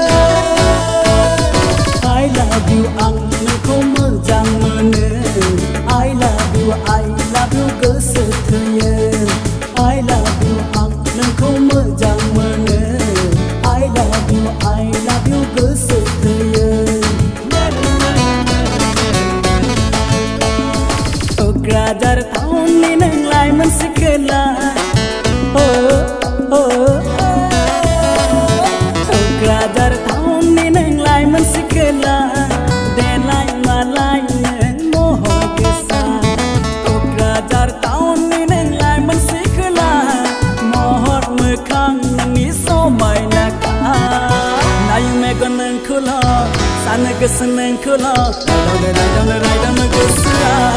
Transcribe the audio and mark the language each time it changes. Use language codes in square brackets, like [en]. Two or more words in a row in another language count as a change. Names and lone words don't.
[en] I love you [brx] आं नोंखौ मोजां मोनो [en] I love you [brx] गोसो थोयो [en] I love you [brx] आं नोंखौ मोजां मोनो [en] I love you [brx] गोसो थोयो क'क्राझार टाउननि नों लाइमोन सिखला क'क्राझार टाउननि नों लाइमोन सिखला देलाय मालाय नों महर गोसा क'क्राझार टाउननि नों लाइमोन सिखला महर मोखां नोंनि समायनाखा नाय मेगन नोंखौल' सानो गोसो नोंखौल' दावनो गोसोआ